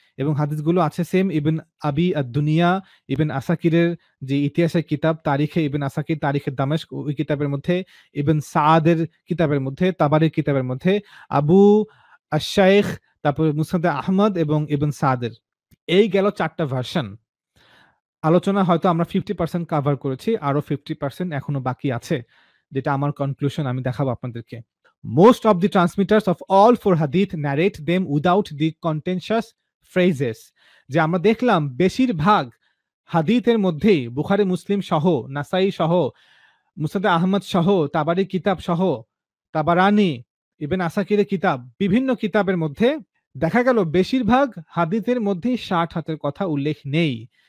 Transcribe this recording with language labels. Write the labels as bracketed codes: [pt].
[bn] এবং হাদিসগুলো আছে সেম ইবন আবি আদ-দুনিয়া, ইবন আসাকিরের যে ইতিহাসের কিতাব তারিখে ইবন আসাকির, তারিখে দামেস্ক, ওই কিতাবের মধ্যে, ইবন সাআদের কিতাবের মধ্যে, তাবারির কিতাবের মধ্যে, আবু আশ-শাইখ, তারপরে মুসনাদে আহমদ এবং ইবন সাদের। এই গেল ৪টা ভার্সন। আলোচনা হয়তো আমরা 50% কভার করেছি, আরো 50% এখনো বাকি আছে, যেটা আমার কনক্লুশন, আমি দেখাবো আপনাদেরকে। [en] Most of the transmitters of all four hadith narrate them without the contentious phrases. [bn] যে আমরা দেখলাম বেশিরভাগ হাদিথের মধ্যেই বুখারী মুসলিম সহ, নাসাই সহ, মুসনাদ আহমদ সহ, তাবারি কিতাব সহ, তাবারানি, ইবন আসাকিরের কিতাব, বিভিন্ন কিতাবের মধ্যে দেখা গেল বেশিরভাগ হাদিথের মধ্যেই ৬০ হাতের কথা উল্লেখ নেই।